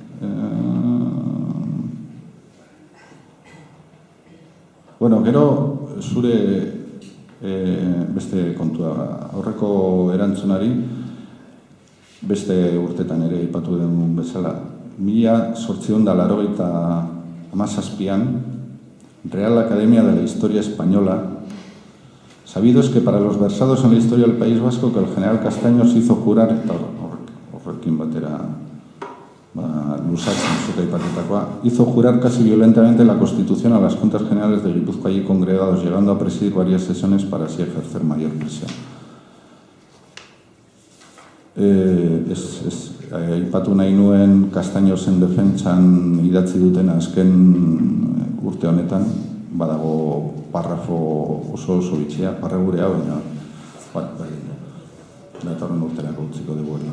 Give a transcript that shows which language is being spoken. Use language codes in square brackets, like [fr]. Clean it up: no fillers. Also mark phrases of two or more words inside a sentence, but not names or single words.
[eu] Gero zure beste kontua, aurreko erantzunari beste urtetan ere aipatu den bezala. 1887an, [es] Real Academia de la Historia Española, sabido es que para los versados en la historia del País Vasco que el general Castaños hizo jurar, [eu] horrekin batera lusatzen zute aipatutakoa, [es] hizo jurar casi violentamente la Constitución a las Juntas Generales de Gipuzkoa allí congregados, llegando a presidir varias sesiones para así ejercer mayor presión. [eu] Aipatu nahi nuen Castañosen defentsan idatzi duten azken urte honetan, badago parrafo oso bitxia, parragurea, baina datorren urterako utziko dugu hori.